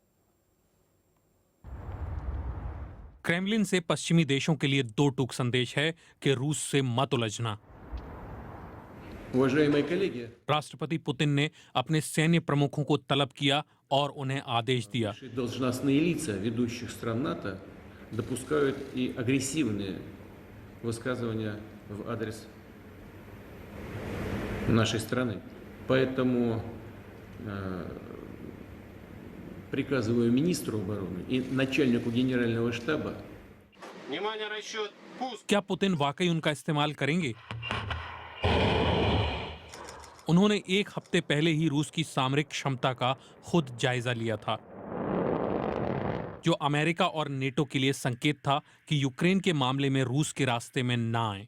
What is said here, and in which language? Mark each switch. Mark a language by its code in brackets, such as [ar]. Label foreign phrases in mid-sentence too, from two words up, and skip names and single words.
[hi] क्रेमलिन से पश्चिमी देशों के लिए दो टूक संदेश है कि रूस से मत उलझना। राष्ट्रपति पुतिन ने अपने सैन्य प्रमुखों को तलब किया और उन्हें आदेश दिया। [ru] Приказываю министру обороны и начальнику генерального штаба. [hi] क्या पुतिन वाकई उनका इस्तेमाल करेंगे? उन्होंने एक हफ्ते पहले ही रूस की सामरिक क्षमता का खुद जायजा लिया था, जो अमेरिका और नेटो के लिए संकेत था कि यूक्रेन के मामले में रूस के रास्ते में ना आए।